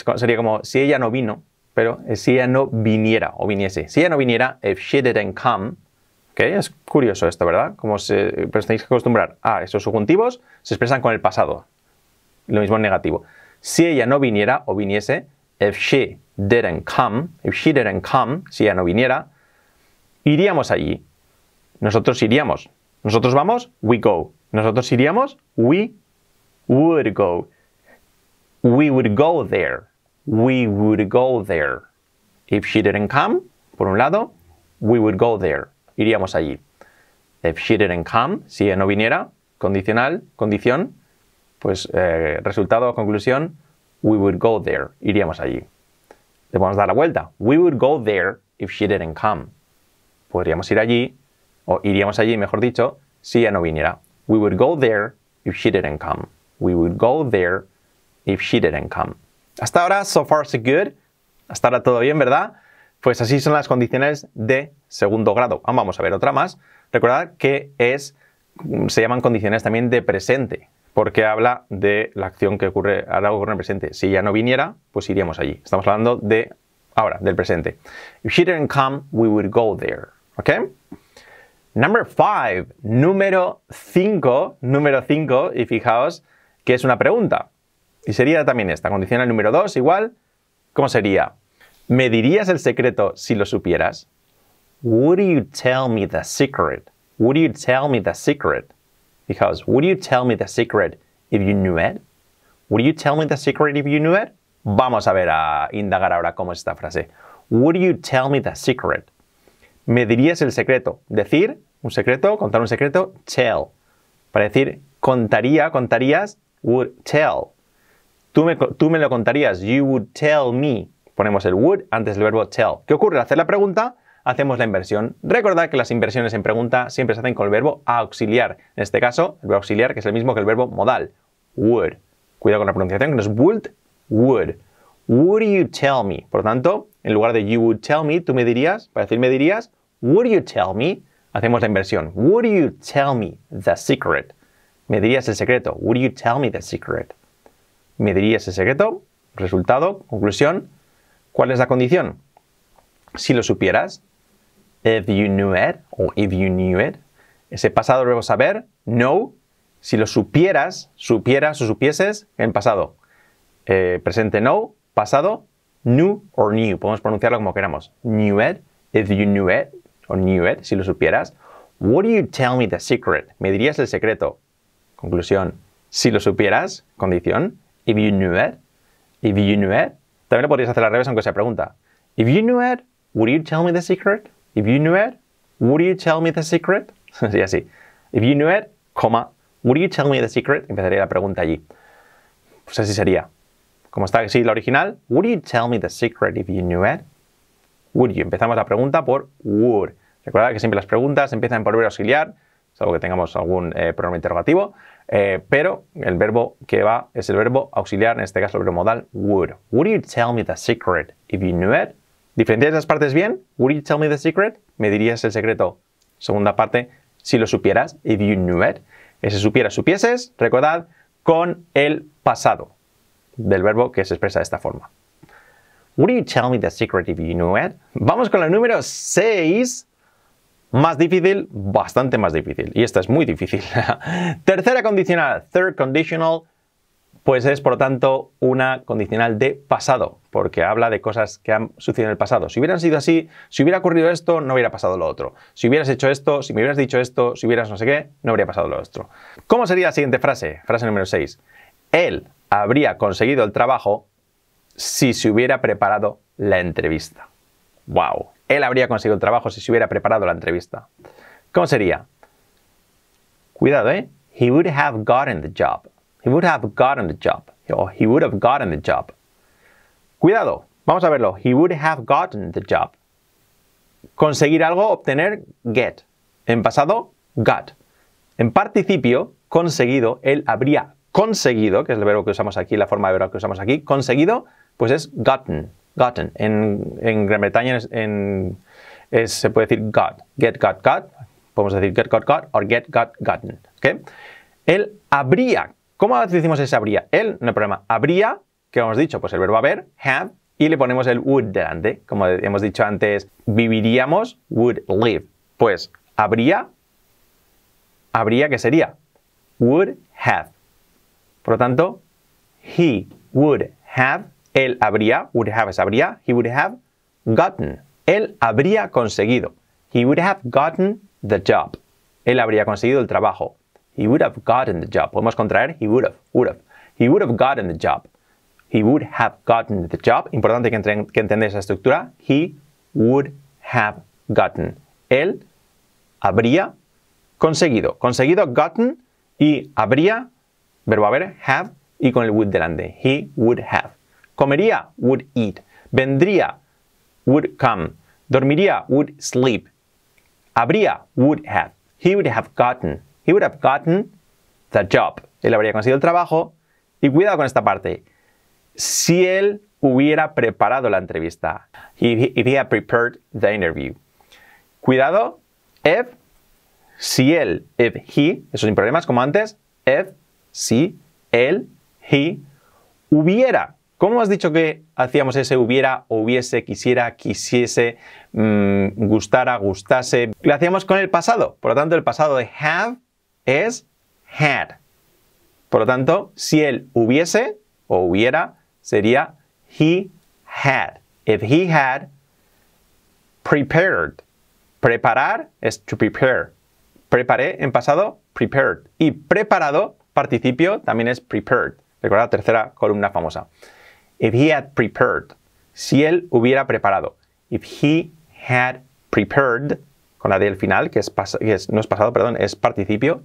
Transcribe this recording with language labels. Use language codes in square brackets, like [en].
[es] Sería como si ella no vino, pero si ella no viniera o viniese. Si ella no viniera, [en] if she didn't come. [es] ¿Okay? Es curioso esto, ¿verdad? Pero tenéis que acostumbrar a esos subjuntivos, se expresan con el pasado. Lo mismo en negativo. Si ella no viniera o viniese, [en] if she didn't come, [es] si ella no viniera, iríamos allí. Nosotros iríamos. Nosotros vamos, [en] we go. [es] Nosotros iríamos, [en] we would go. We would go there. We would go there. If she didn't come, [es] por un lado, [en] we would go there. [es] Iríamos allí. [en] If she didn't come, [es] si ella no viniera, condicional, condición, pues resultado o conclusión, [en] we would go there. [es] Iríamos allí. Le podemos dar la vuelta. [en] We would go there if she didn't come. [es] Podríamos ir allí, o iríamos allí, mejor dicho, si ella no viniera. [en] We would go there if she didn't come. We would go there if she didn't come. [es] Hasta ahora, [en] so far so good. [es] Hasta ahora todo bien, ¿verdad? Pues así son las condicionales de segundo grado. Vamos a ver otra más. Recordad que se llaman condiciones también de presente, porque habla de la acción que ocurre en el presente. Si ella no viniera, pues iríamos allí. Estamos hablando de ahora, del presente. [en] If she didn't come, we would go there. ¿Ok? [es] Número 5, y fijaos que es una pregunta. Y sería también esta, condicional número 2, igual. ¿Cómo sería? ¿Me dirías el secreto si lo supieras? [en] Would you tell me the secret? Would you tell me the secret? [es] Fijaos, [en] would you tell me the secret if you knew it? Would you tell me the secret if you knew it? [es] Vamos a ver, a indagar ahora cómo es esta frase. [en] Would you tell me the secret? [es] me dirías el secreto. Decir un secreto, contar un secreto, tell. Para decir contaría, contarías, [en] would tell. [es] Tú me lo contarías, [en] you would tell me. [es] Ponemos el would antes del verbo tell. ¿Qué ocurre? Al hacer la pregunta, hacemos la inversión. Recordad que las inversiones en pregunta siempre se hacen con el verbo auxiliar. En este caso, el verbo auxiliar, que es el mismo que el verbo modal, would. Cuidado con la pronunciación, que no es would. [en] Would you tell me? [es] Por lo tanto, en lugar de [en] you would tell me, [es] tú me dirías, para decir me dirías, [en] would you tell me? [es] Hacemos la inversión. [en] Would you tell me the secret? [es] Me dirías el secreto. [en] Would you tell me the secret? [es] Me dirías el secreto. Resultado, conclusión. ¿Cuál es la condición? Si lo supieras. [en] If you knew it o if you knew it. [es] Ese pasado verbo saber, know. Si lo supieras, supieras o supieses, en pasado. Presente know, pasado, [en] knew or knew. [es] Podemos pronunciarlo como queramos. Knew it, [en] if you knew it, [es] o knew it, si lo supieras. [en] Would you tell me the secret? [es] Me dirías el secreto. Conclusión. Si lo supieras, condición. [en] If you knew it. If you knew it. [es] También lo podrías hacer al revés aunque sea pregunta. [en] If you knew it, would you tell me the secret? If you knew it, would you tell me the secret? [es] Sí, así. [en] If you knew it, coma, would you tell me the secret? [es] Empezaría la pregunta allí. Pues así sería. Como está así la original, [en] would you tell me the secret if you knew it? Would you. [es] Empezamos la pregunta por would. Recordad que siempre las preguntas empiezan por verbo auxiliar, salvo que tengamos algún pronombre interrogativo, pero el verbo que va es el verbo auxiliar, en este caso el verbo modal, would. [en] Would you tell me the secret if you knew it? [es] ¿Diferencias las partes bien? [en] Would you tell me the secret? [es] ¿Me dirías el secreto? Segunda parte, si lo supieras, [en] if you knew it. [es] Ese supieras, supieses, recordad, con el pasado del verbo que se expresa de esta forma. [en] Would you tell me the secret if you knew it? [es] Vamos con la número 6. Más difícil, bastante más difícil. Y esta es muy difícil. Tercera condicional, [en] third conditional, [es] pues es por lo tanto una condicional de pasado, porque habla de cosas que han sucedido en el pasado. Si hubieran sido así, si hubiera ocurrido esto, no hubiera pasado lo otro. Si hubieras hecho esto, si me hubieras dicho esto, si hubieras no sé qué, no habría pasado lo otro. ¿Cómo sería la siguiente frase? Frase número 6. Él habría conseguido el trabajo si se hubiera preparado la entrevista. ¡Wow! Él habría conseguido el trabajo si se hubiera preparado la entrevista. ¿Cómo sería? Cuidado, ¿eh? [en] He would have gotten the job. He would have gotten the job. O he would have gotten the job. [es] Cuidado, vamos a verlo. [en] He would have gotten the job. [es] Conseguir algo, obtener, get. En pasado, got. En participio, conseguido, él habría conseguido, que es el verbo que usamos aquí, la forma de verbo que usamos aquí, conseguido, pues es gotten. Gotten. En Gran Bretaña se puede decir got. Get, got, got. Podemos decir get, got, o get, got, gotten. ¿Okay? Él habría. ¿Cómo decimos ese habría? Él, no hay problema. Habría, ¿qué hemos dicho? Pues el verbo haber, have, y le ponemos el would delante. Como hemos dicho antes, viviríamos, would live. Pues habría, ¿qué sería? Would have. Por lo tanto, [en] he would have. [es] Él habría, would have es habría, he would have gotten. Él habría conseguido. [en] He would have gotten the job. [es] Él habría conseguido el trabajo. [en] He would have gotten the job. [es] Podemos contraer [en] he would have. He would have gotten the job. He would have gotten the job. [es] Importante que entendáis esa estructura. [en] He would have gotten. [es] Él habría conseguido. Conseguido, gotten, y habría, verbo haber, have, y con el would delante. [en] He would have. Comería, would eat. Vendría, would come. Dormiría, would sleep. Habría, would have. He would have gotten. He would have gotten the job. [es] Él habría conseguido el trabajo. Y cuidado con esta parte. Si él hubiera preparado la entrevista. [en] If he had prepared the interview. [es] Cuidado. If, si él, if he, eso sin problemas como antes. If, si, él, he, hubiera. ¿Cómo has dicho que hacíamos ese hubiera, o hubiese, quisiera, quisiese, gustara, gustase? Lo hacíamos con el pasado. Por lo tanto, el pasado de have es had. Por lo tanto, si él hubiese o hubiera, sería he had. [en] If he had prepared. [es] Preparar es [en] to prepare. [es] Preparé en pasado, prepared. Y preparado, participio, también es prepared. Recuerda la tercera columna famosa. [en] If he had prepared. [es] Si él hubiera preparado. [en] If he had [es] prepared, con la D al final, no es pasado, perdón, es participio.